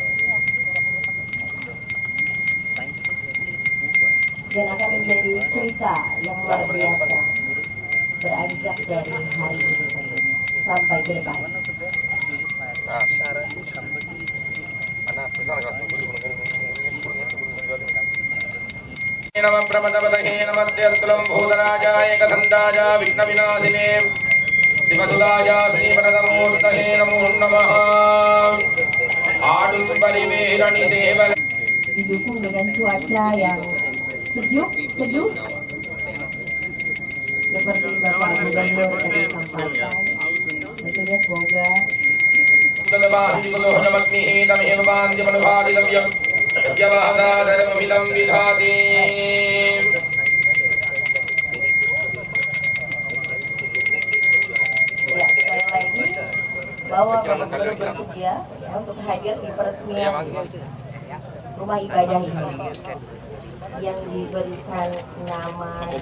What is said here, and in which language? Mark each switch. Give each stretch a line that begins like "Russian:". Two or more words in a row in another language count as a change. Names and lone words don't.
Indonesian: dan akan menjadi cerita yang luar biasa beranjak dari hari ini sampai ke depan.
Sanskrit: नमः प्रमदपतये नमस्ते अतुलं भूतराजाय कथन्दाय विघ्नविनाशिने शिवसुदाय श्रीवरदमूर्तये नमो नमः आडुम्बरिवेरनि सेवल
Indonesian: Didukung dengan cuaca yang sejuk, teduh, seperti Bapak Gubernur tadi sampaikan. Tentunya semoga ya, sekali lagi bahwa Bapak Gubernur bersedia ya, untuk hadir di peresmian rumah ibadah ini yang diberikan nama